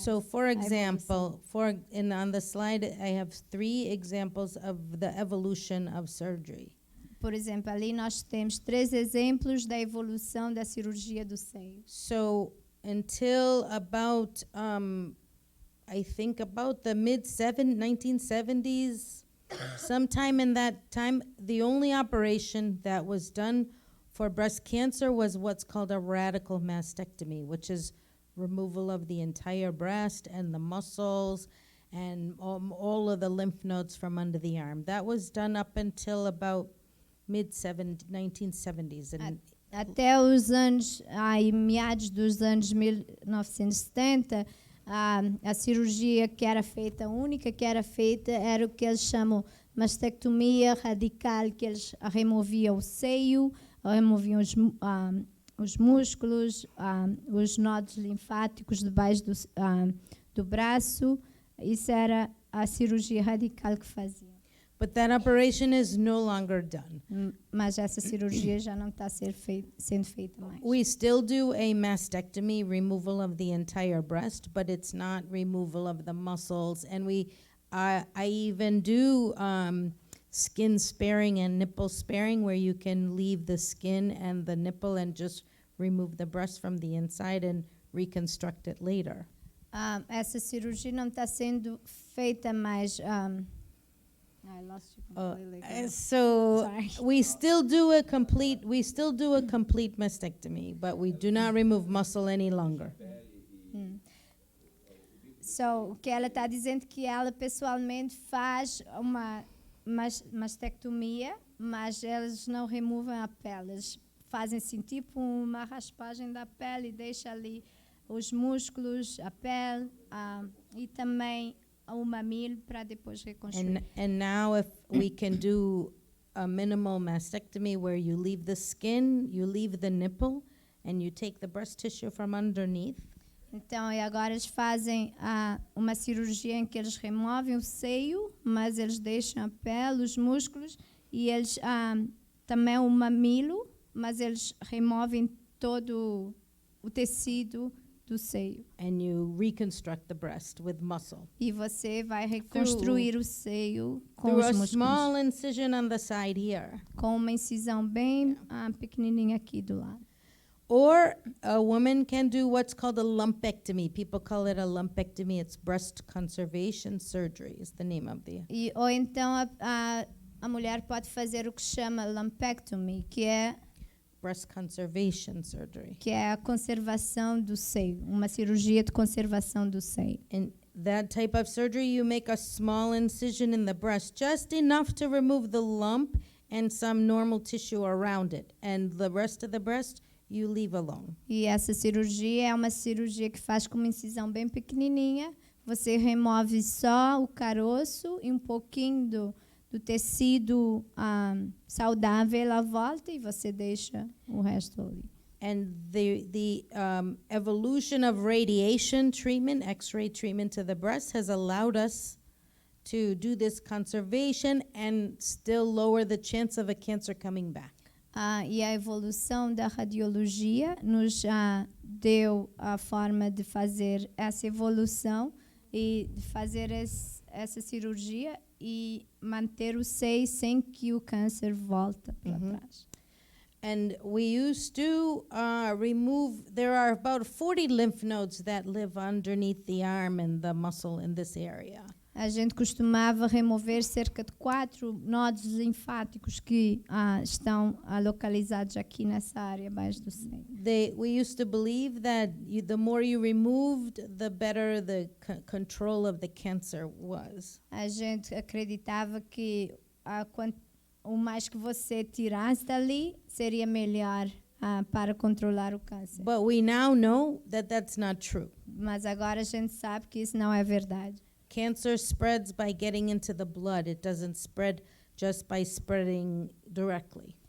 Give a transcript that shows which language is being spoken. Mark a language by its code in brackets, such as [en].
[en] So, for example, on the slide, I have 3 examples of the evolution of surgery. [pt] Por exemplo, ali nós temos 3 exemplos da evolução da cirurgia do seio. [en] So, until about, I think about the mid-1970s, sometime in that time, the only operation that was done for breast cancer was what's called a radical mastectomy, which is removal of the entire breast and the muscles and all of the lymph nodes from under the arm. That was done up until about mid-1970s. [pt] Até os anos, meados dos anos 1970, a cirurgia que era feita, a única que era feita, era o que eles chamam mastectomia radical, que eles removiam o seio, removiam os músculos, os nodos linfáticos debaixo do braço. Isso era a cirurgia radical que faziam. [en] But that operation is no longer done. [pt] Mas essa cirurgia já não está sendo feita mais. [en] We still do a mastectomy, removal of the entire breast, but it's not removal of the muscles. And I even do skin sparing and nipple sparing, where you can leave the skin and the nipple and just remove the breast from the inside and reconstruct it later. [pt] Essa cirurgia não está sendo feita mais. [en] I lost you completely. So Sorry. we still do a complete mastectomy, but we do not remove muscle any longer. [pt] So, o que ela está dizendo que ela pessoalmente faz uma mastectomia, mas eles não removem a pele. Eles fazem assim, tipo uma raspagem da pele e deixam ali os músculos, a pele e também o mamilo para depois reconstruir. [en] And now if we can do a minimal mastectomy where you leave the skin, you leave the nipple, and you take the breast tissue from underneath. [pt] Então, e agora eles fazem uma cirurgia em que eles removem o seio, mas eles deixam a pele, os músculos, e eles também o mamilo, mas eles removem todo o tecido do seio. [en] And you reconstruct the breast with muscle. [pt] E você vai reconstruir o seio com [en] Through [pt] os [en] a [pt] músculos. [en] small incision on the side here. [pt] Com uma incisão bem pequenininha aqui do lado. [en] Or a woman can do what's called a lumpectomy. People call it a lumpectomy. It's breast conservation surgery is the name of the... [pt] Ou então a mulher pode fazer o que chama lumpectomy, que é [en] breast conservation surgery. [pt] Que é a conservação do seio, uma cirurgia de conservação do seio. [en] In that type of surgery, you make a small incision in the breast, just enough to remove the lump and some normal tissue around it. And the rest of the breast, you leave alone. [pt] E essa cirurgia é uma cirurgia que faz com uma incisão bem pequenininha. Você remove só o caroço e um pouquinho do tecido saudável à volta e você deixa o resto ali. [en] And the evolution of radiation treatment, X-ray treatment to the breast has allowed us to do this conservation and still lower the chance of a cancer coming back. [pt] E a evolução da radiologia nos deu a forma de fazer essa evolução e de fazer essa cirurgia e manter o seio sem que o câncer volte para trás. [en] And we used to remove, there are about 40 lymph nodes that live underneath the arm and the muscle in this area. [pt] A gente costumava remover cerca de 4 nodos linfáticos que estão localizados aqui nessa área abaixo do seio. [en] We used to believe that the more you removed, the better the control of the cancer was. [pt] A gente acreditava que o mais que você tirasse dali seria melhor para controlar o câncer. [en] But we now know that that's not true. [pt] Mas agora a gente sabe que isso não é verdade. [en] Cancer spreads by getting into the blood. It doesn't spread just by spreading directly.